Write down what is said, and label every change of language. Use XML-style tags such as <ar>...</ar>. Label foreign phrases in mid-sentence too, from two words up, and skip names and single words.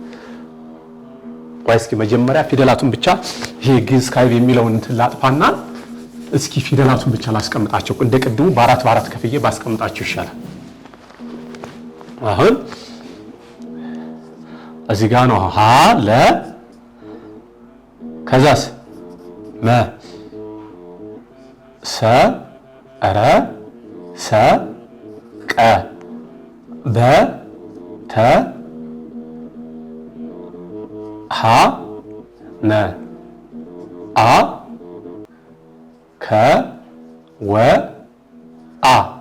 <am>እስኪ መጀመሪያ ፊደላቱን ብቻ ይሄ ግዕዝ ካዕብ የሚለውን እንትን ላጥፋና እስኪ ፊደላቱን ብቻ ላስቀምጣቸው። እንደ ቅድሙ በአራት ከፍዬ ባስቀምጣቸው ይሻላል። አሁን እዚህ ጋር ነው ሀ ለ ከዛስ መ ሰ ረ ሰ ቀ በ ተ ሀ ነ አ ከ ወ አ</am>